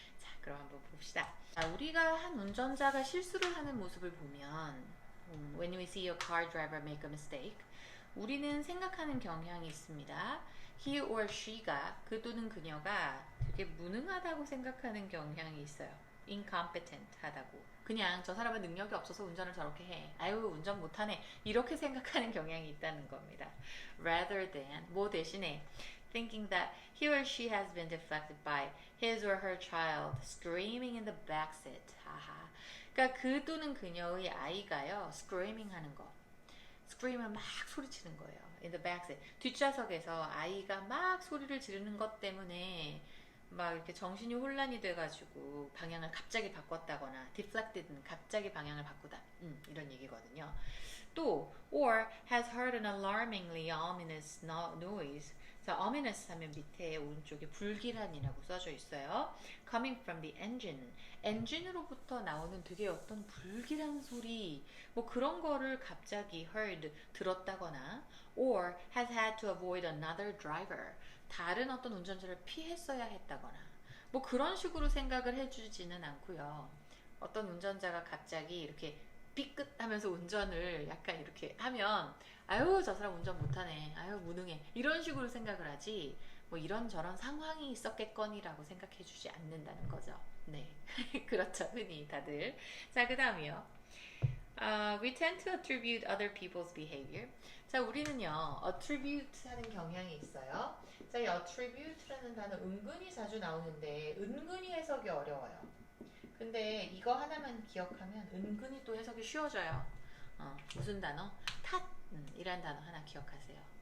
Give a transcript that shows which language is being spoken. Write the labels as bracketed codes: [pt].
[ko] 자, 그럼 한번 봅시다. 자, 우리가 한 운전자가 실수를 하는 모습을 보면 [en] when we see a car driver make a mistake [ko] 우리는 생각하는 경향이 있습니다. [en] he or she [ko] 가 그 또는 그녀가 되게 무능하다고 생각하는 경향이 있어요. incompetent 하다고. 그냥 저 사람은 능력이 없어서 운전을 저렇게 해. 아유, 운전 못하네. 이렇게 생각하는 경향이 있다는 겁니다. [en] rather than [ko] 뭐 대신에 [en] thinking that he or she has been deflected by his or her child screaming in the backseat. 하하. [ko] 그러니까 그 또는 그녀의 아이가요. screaming 하는 거. scream을 막 소리치는 거예요. [en] in the backseat. [ko] 뒷좌석에서 아이가 막 소리를 지르는 것 때문에 막 이렇게 정신이 혼란이 돼가지고 방향을 갑자기 바꿨다거나 deflected는 갑자기 방향을 바꾸다 이런 얘기거든요. [en] 또 or has heard an alarmingly ominous noise. [ko] 자, ominous 하면 밑에 오른쪽에 불길한이라고 써져 있어요. [en] coming from the engine. [ko] 엔진으로부터 나오는 되게 어떤 불길한 소리 뭐 그런 거를 갑자기 [en] heard [ko] 들었다거나 [en] or has had to avoid another driver. [ko] 다른 어떤 운전자를 피했어야 했다거나 뭐 그런 식으로 생각을 해주지는 않고요. 어떤 운전자가 갑자기 이렇게 삐끗하면서 운전을 약간 이렇게 하면 아유 저 사람 운전 못하네 아유 무능해 이런 식으로 생각을 하지 뭐 이런저런 상황이 있었겠거니라고 생각해 주지 않는다는 거죠. 네 그렇죠 흔히 다들. 자 그 다음이요. [en] We tend to attribute other people's behavior. [ko] 자, 우리는요, attribute 하는 경향이 있어요. 자, 이 attribute라는 단어 은근히 자주 나오는데, 은근히 해석이 어려워요. 근데 이거 하나만 기억하면 은근히 또 해석이 쉬워져요. 무슨 단어? 탓! 이란 단어 하나 기억하세요.